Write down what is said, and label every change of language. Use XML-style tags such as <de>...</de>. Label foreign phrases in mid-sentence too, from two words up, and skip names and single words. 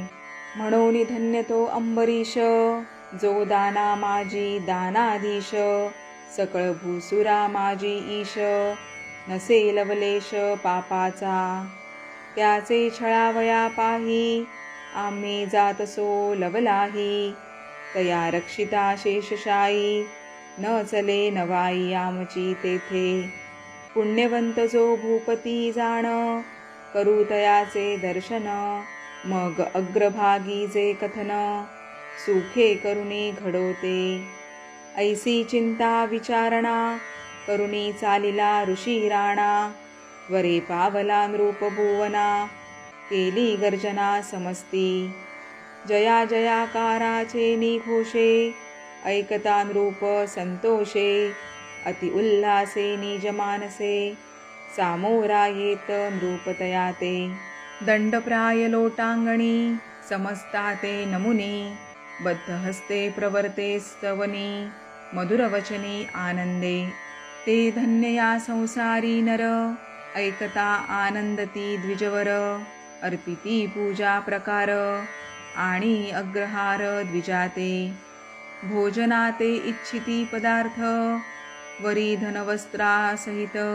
<mr>म्हणून धन्य तो अंबरीश जो दाना माझी दानाधीश. सकळ भूसुरा माझी ईश नसे लवलेश पापाचा. त्याचे छळावया पाही आम्ही जातसो लवलाही. तया रक्षिता शेषशायी न चले नवाई आमची तेथे. पुण्यवंत जो भूपती जाण करू तयाचे दर्शन. मग अग्रभागी जे कथन सुखे करुणी घडोते. ऐसी चिंता विचारणा करुणी चालिला ऋषी राणा. वरे पावला नृप भुवना केली गर्जना समस्ती. जया जयाकाराचे निघोषे ऐकता नृप संतोषे. अति उल्हासे निज मानसे सामोरा येत नृपतयाते. दंडप्राय लोटांगणी समस्ताते नमुनी. बद्ध हस्ते प्रवर्ते स्तवनी मधुरवचनी आनंदे. ते धन्य या संसारी नर ऐकता आनंदती द्विजवर. अर्पिती पूजा प्रकार आणि अग्रहार द्विजाते. भोजनाते इच्छिती पदार्थ वरी धनवस्त्रा सहित.</mr>